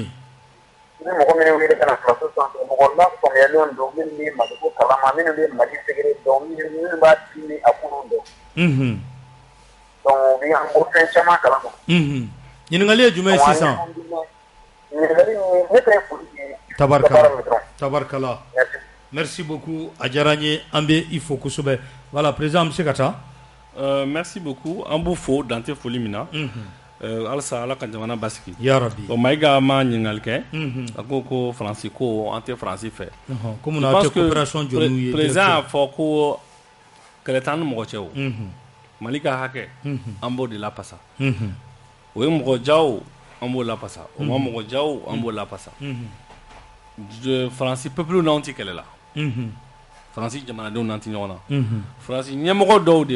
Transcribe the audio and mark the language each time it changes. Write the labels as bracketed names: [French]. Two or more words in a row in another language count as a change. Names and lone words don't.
[Bambara] Ni mɔgɔ minnu wele ka na plateau sanfɛ mɔgɔ lafaamuyalenw don minnu bɛ Mali ko kalama minnu bɛ Mali sɛgɛrɛ dɔn minnu b'a di ni a kunun dɔn. Donc u bɛ an bɔ fɛn caman kalama. Ɲininkali ye jumɛn ye sisan? Ɲininkali min ne tɛ foli Tabarikala. [French] Merci beaucoup [Bambara] a diyara n ye an bɛ i fo kosɛbɛ voilà président an bɛ se ka taa. [French] Merci beaucoup [Bambara] an b'u fo dan tɛ foli min na. Halisa ala ka jamana basigi. Yarabi. Bon Mayiga ma ɲininkali kɛ. A ko Faransi ko an tɛ Faransi fɛ. Komi a tɛ coopération jɔ n'u ye. Président y'a fɔ ko kɛlɛ t'an ni mɔgɔ cɛ o. Mali ka hakɛ an b'o de lapasa o ye mɔgɔ jaw an b'o lapasa o ma mɔgɔ jaw an b'o lapasa Faransi peuple n'anw tɛ kɛlɛ la Faransi jamanadenw n'an tɛ ɲɔgɔn na Faransi ɲɛmɔgɔ dɔw de